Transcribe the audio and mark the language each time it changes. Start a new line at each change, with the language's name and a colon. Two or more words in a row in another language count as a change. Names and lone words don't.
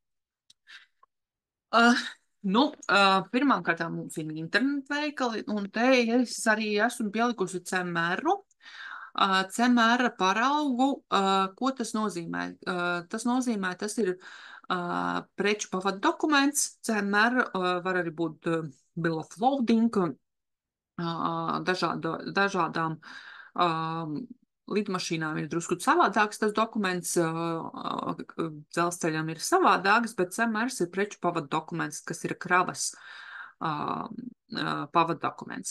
Latvian: Pirmām kārtām mums ir internetveikali, un te es arī esmu pielikusi CMR-u. CMR paraugu, ko tas nozīmē? Tas nozīmē, tas ir preču pavadu dokuments. CMR var arī būt
English: bill of loading,
Latvian: dažādām lidmašīnām ir drusku savādāks tas dokuments, dzelzceļam ir savādāks, bet CMRs ir preču pavadu dokuments, kas ir kravas pavadu dokuments.